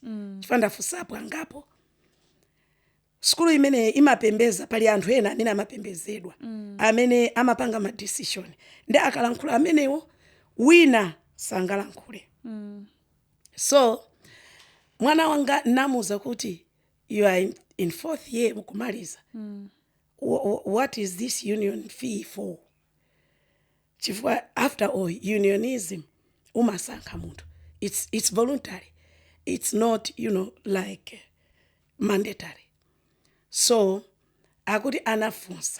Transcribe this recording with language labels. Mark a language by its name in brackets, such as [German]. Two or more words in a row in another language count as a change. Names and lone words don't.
[Nyanja] Chifukwa ndafunsapo angapo sukulu imene imapembeza pali anthu ena amene amapembezedwa amene amapanga ma decision ndi akalankhula amenewo wina sangalankhule. So mwana wanga namuza kuti [English] you are in fourth year [Nyanja] mukumaliza. [English] What is this union fee for? Chifukwa after all, [Nyanja] unionism umasankha munthu. [English] It's voluntary. It's not, like mandatory. [Nyanja] So akuti anafunsa.